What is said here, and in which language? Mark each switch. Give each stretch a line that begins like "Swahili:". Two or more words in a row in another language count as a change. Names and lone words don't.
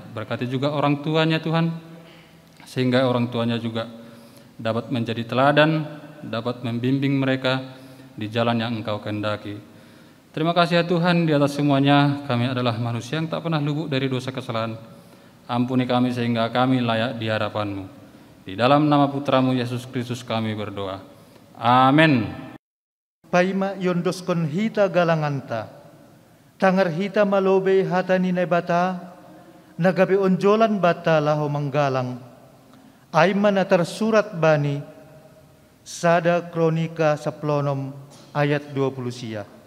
Indonesian: Berkati juga orang tuanya Tuhan, sehingga orang tuanya juga dapat menjadi teladan, dapat membimbing mereka di jalan yang Engkau kehendaki. Terima kasih ya Tuhan, di atas semuanya kami adalah manusia yang tak pernah luput dari dosa kesalahan. Ampuni kami sehingga kami layak di hadapan-Mu. Di dalam nama Putra-Mu Yesus Kristus kami berdoa. Amin.
Batak Simalungun: Paima yondoskon hita galanganta, tangar hita malobe hatani bata, nagabe onjolan bata laho manggalang, Aima na tersurat bani Sada Kronika 10 ayat 20 sia.